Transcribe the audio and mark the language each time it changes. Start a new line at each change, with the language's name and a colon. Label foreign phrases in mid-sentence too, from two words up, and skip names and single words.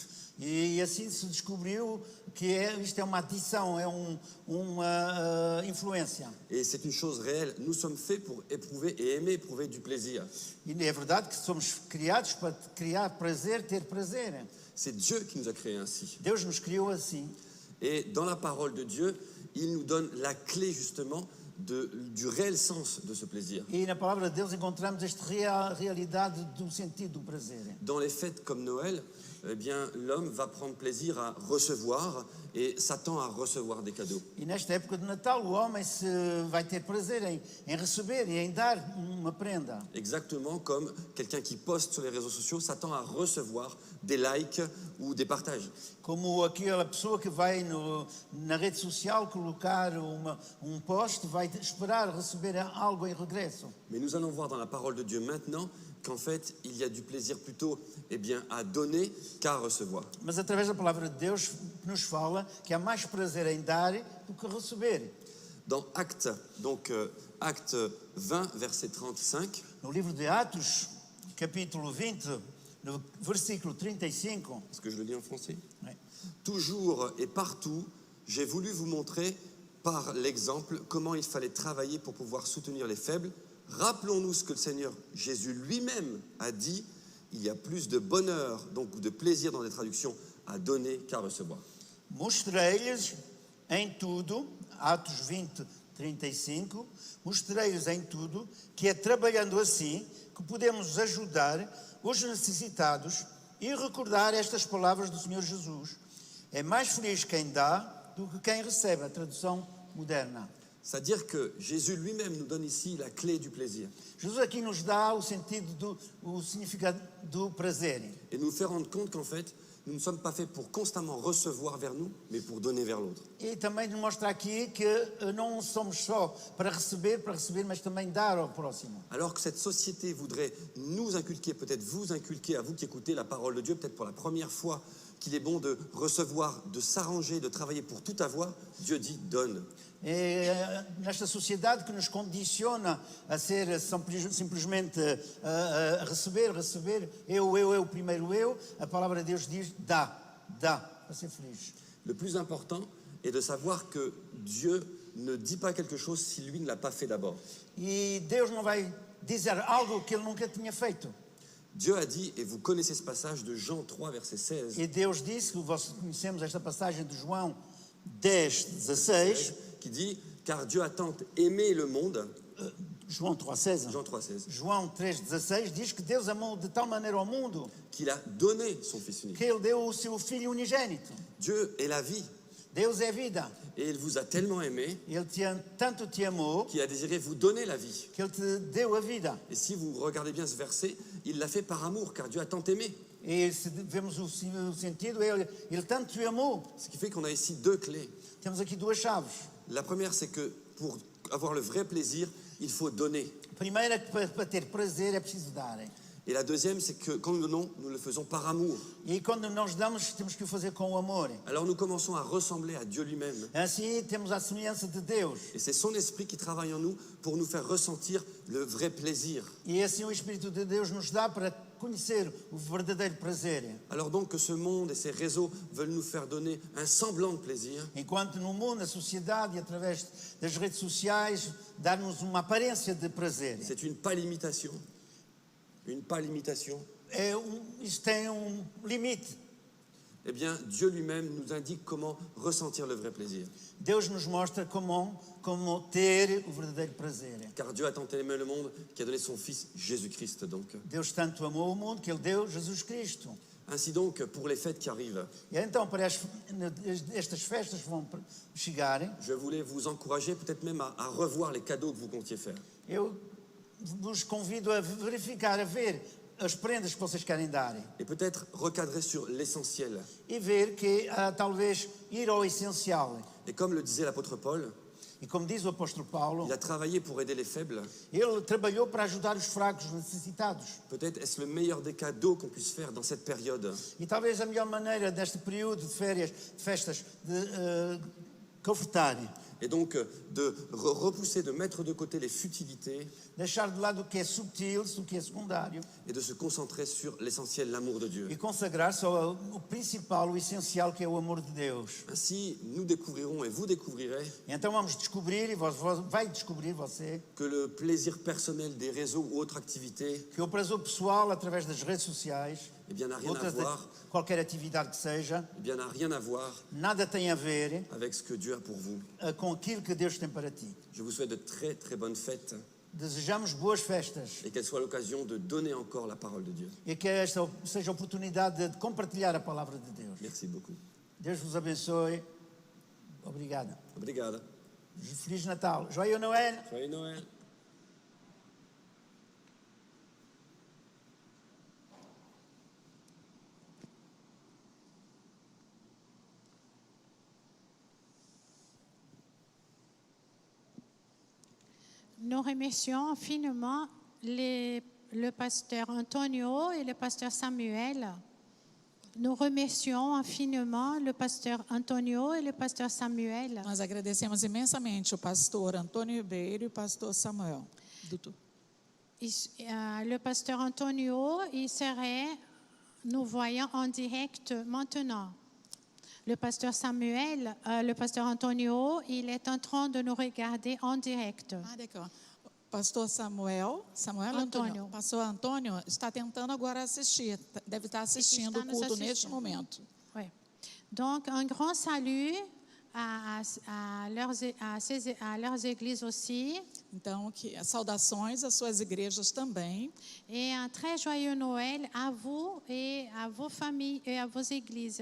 Portuguese: E assim se descobriu que isto é uma adição, é uma influência.
French: Et c'est une chose réelle. Nous sommes faits pour éprouver et aimer éprouver du plaisir.
Portuguese: E é verdade que somos criados para criar prazer, ter prazer.
French: C'est Dieu qui nous a créés ainsi.
Portuguese: Deus nos criou assim.
French: Et dans la parole de Dieu, il nous donne la clé justement du réel sens de ce plaisir.
Portuguese: E na palavra de Deus encontramos esta realidade do sentido do prazer.
French: Dans les fêtes comme Noël, eh bien, l'homme va prendre plaisir à recevoir et s'attend à recevoir des cadeaux.
Portuguese: E nesta época de Natal o homem vai ter prazer em receber e em dar uma prenda.
French: Exactement comme quelqu'un qui poste sur les réseaux sociaux s'attend à recevoir des likes ou des partages.
Portuguese: Como aquela pessoa que vai na rede social colocar post, vai esperar receber algo em regresso.
French: Mais nous allons voir dans la parole de Dieu maintenant qu'en fait, il y a du plaisir plutôt à donner qu'à recevoir.
Portuguese: Mas através da palavra de Deus nos fala que há mais prazer em dar do que receber.
French: Dans Actes, Actes 20, verset 35,
Portuguese: no livro de Atos, capítulo 20, no versículo 35,
French: est-ce que je le lis en français? Ouais. Toujours et partout, j'ai voulu vous montrer par l'exemple comment il fallait travailler pour pouvoir soutenir les faibles. Rappelons-nous ce que le Seigneur Jésus lui-même a dit. Il y a plus de bonheur, donc ou de plaisir dans les traductions, à donner qu'à recevoir.
Portuguese: Mostrei-lhes em tudo, Atos 20, 35, mostrei-lhes em tudo que é trabalhando assim que podemos ajudar os necessitados e recordar estas palavras do Senhor Jesus. É mais feliz quem dá do que quem recebe, a tradução moderna.
French: C'est-à-dire que Jésus lui-même nous donne ici la clé du plaisir.
Portuguese: Jesus aqui nos dá o sentido o significado do prazer.
French: Et nous faire rendre compte qu'en fait, nous ne sommes pas faits pour constamment recevoir vers nous, mais pour donner vers l'autre.
Portuguese: E também nos mostra aqui que não somos só para receber, mas também dar ao próximo.
French: Alors que cette société voudrait nous inculquer, peut-être vous inculquer, à vous qui écoutez la parole de Dieu, peut-être pour la première fois, qu'il est bon de recevoir, de s'arranger, de travailler pour tout avoir, Dieu dit donne.
Portuguese: É nesta sociedade que nos condiciona a ser simplesmente a receber, eu, primeiro eu, a palavra de Deus diz dá, para ser feliz.
French: Le plus important est de savoir que Dieu ne dit pas quelque chose si lui ne l'a pas fait d'abord.
Portuguese: E Deus não vai dizer algo que ele nunca tinha feito.
French: Dieu a dit, et vous connaissez ce passage de Jean 3, verset 16.
Portuguese: E Deus disse, conhecemos esta passagem de João 10, 16,
French: qui dit, car Dieu a tant aimé le monde.
Portuguese: João 3,16. Jean 3,16. João 3,16 diz que Deus amou de tal maneira ao mundo
French: qu'il a donné son Fils unique.
Portuguese: que ele deu o seu Filho unigênito.
French: Dieu est la vie.
Portuguese: Deus é vida.
French: Et il vous a tellement aimé
Portuguese: tanto te amou
French: qu'il a désiré vous donner la vie.
Portuguese: Que ele te deu a vida.
French: Et si vous regardez bien ce verset, il l'a fait par amour, car Dieu a tant aimé.
Portuguese: E se vemos o sentido, ele tanto te amou.
French: Ce qui fait qu'on a ici deux clés.
Portuguese: Temos aqui duas chaves.
French: La première, c'est que pour avoir le vrai plaisir, il faut donner.
Portuguese: Primeiro é que para ter prazer é preciso dar.
French: Et la deuxième, c'est que quand nous donnons, nous le faisons par amour.
Portuguese: E quando nós damos, temos que o fazer com amor.
French: Alors nous commençons à ressembler à Dieu lui-même.
Portuguese: Assim temos a semelhança de Deus.
French: Et c'est son esprit qui travaille en nous pour nous faire ressentir le vrai plaisir.
Portuguese: E assim o Espírito de Deus nos dá para conhecer o verdadeiro prazer.
French: Alors donc que ce monde et ces réseaux veulent nous faire donner un semblant de plaisir.
Portuguese: Enquanto no mundo, na sociedade e através das redes sociais, dar-nos uma aparência de prazer.
French: C'est une pâle imitation. Une pâle imitation.
Portuguese: Isto tem limite.
French: Eh bien, Dieu lui-même nous indique comment ressentir le vrai plaisir.
Portuguese: Deus nos mostra como ter o verdadeiro prazer.
French: Car Dieu a tant aimé le monde qu'il a donné son Fils Jésus-Christ. Donc.
Portuguese: Deus tanto amou o mundo que ele deu Jesus Cristo.
French: Ainsi donc, pour les fêtes qui arrivent,
Portuguese: E então, para estas festas que vão chegar,
French: je voulais vous encourager peut-être même à revoir les cadeaux que vous comptiez faire.
Portuguese: eu vos convido a verificar, a ver as prendas que vocês querem dar.
French: Et peut-être recadrer sur l'essentiel.
Portuguese: E ver que talvez ir ao essencial.
French: Et comme le disait l'apôtre Paul,
Portuguese: e como diz o apóstolo Paulo,
French: il a travaillé pour aider les faibles.
Portuguese: Ele trabalhou para ajudar os fracos, os necessitados.
French: Peut-être est-ce le meilleur des cadeaux qu'on puisse faire dans cette période.
Portuguese: E talvez a melhor maneira deste período de férias, de festas, de confortar.
French: Et donc de repousser, de mettre de côté les futilités.
Portuguese: Deixar de lado o que é subtil, o que é secundário.
French: Et de se concentrer sur l'essentiel, l'amour de Dieu.
Portuguese: E consagrar-se ao principal, o essencial, que é o amor de Deus.
French: Ainsi, nous découvrirons et vous découvrirez.
Portuguese: E então vamos descobrir, e vai descobrir você,
French: que le plaisir personnel des réseaux ou autres activités,
Portuguese: que o prazer pessoal através das redes sociais,
French: eh bien, n'a rien à voir.
Portuguese: Qualquer atividade que seja,
French: eh bien, n'a rien à voir.
Portuguese: Nada tem a ver
French: avec ce que Dieu a pour vous.
Portuguese: Com aquilo que Deus tem para ti.
French: Je vous souhaite de très très bonnes fêtes.
Portuguese: Desejamos boas festas.
French: Et qu'elle soit l'occasion de donner encore la parole de Dieu.
Portuguese: E que esta seja a oportunidade de compartilhar a palavra de Deus.
French: Merci beaucoup.
Portuguese: Deus vos abençoe. Obrigado. Obrigado. Feliz Natal.
French: Joyeux Noël. Joyeux Noël. Nous remercions infiniment le pasteur Antonio et le pasteur Samuel. Nous remercions infiniment le pasteur Antonio
Portuguese: e o pastor Samuel. Nós agradecemos imensamente o pastor Antônio Ribeiro e o pastor Samuel.
French: Le pasteur Antonio, il serait, nous voyons en direct maintenant. le pasteur Samuel, le pasteur Antonio, il est en train de nous regarder en direct. Ah, d'accord.
Portuguese: Pastor Samuel Antônio. Pastor Antônio está tentando agora assistir, deve estar assistindo o culto neste momento.
French: Oui. Donc, un grand salut à leurs églises aussi.
Portuguese: Então, saudações às suas igrejas também.
French: Et un très joyeux Noël à vous et à vos familles et à vos églises.